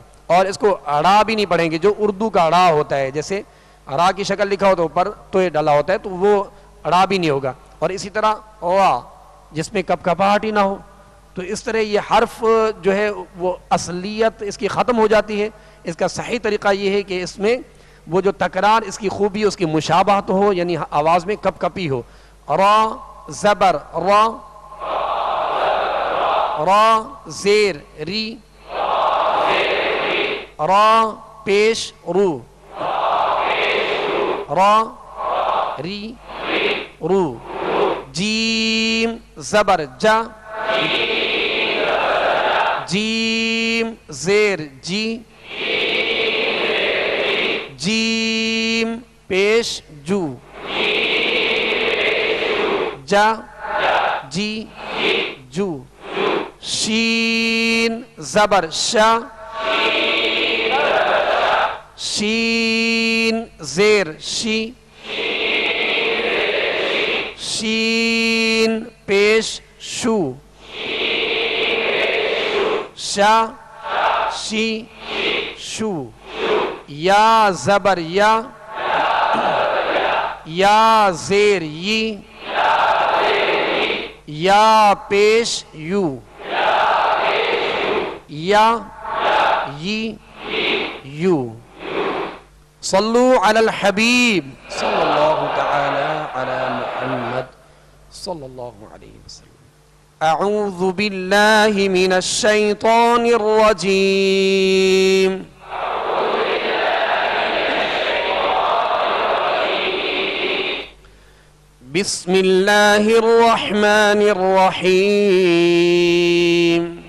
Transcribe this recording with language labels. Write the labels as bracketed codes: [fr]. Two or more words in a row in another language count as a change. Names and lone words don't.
[ur] اور اس کو را بھی نہیں پڑھیں گے، جو اردو کا را ہوتا ہے، جیسے را کی شکل لکھا ہو تو اوپر تو یہ ڈلا ہوتا ہے، تو وہ را بھی نہیں ہوگا. اور اسی طرح وا، جس میں کپ کپاہٹ ہی نہ ہو. تو اس طرح یہ حرف جو ہے وہ اصلیت اس کی ختم ہو جاتی ہے. اس کا صحیح طریقہ یہ ہے کہ اس میں وہ جو تکرار اس کی خوبی اس کی مشابہت ہو، یعنی آواز میں کپ کپی ہو. را زبر را، را زیر ری، را پیش رو، را ری رو. جیم زبر جا، جیم زیر جی، جیم پیش جو، جا جی جو. شین زبر شا، شین زیر شی، شین پیش شو، شا شی شو. یا زبر یا، یا زیر یی، یا پیش یو، یا یی یو. [ar] صلو علی الحبیب صلی اللہ تعالی علی محمد صلی اللہ علیہ وسلم. اعوذ باللہ من الشیطان الرجیم. بسم اللہ الرحمن الرحیم.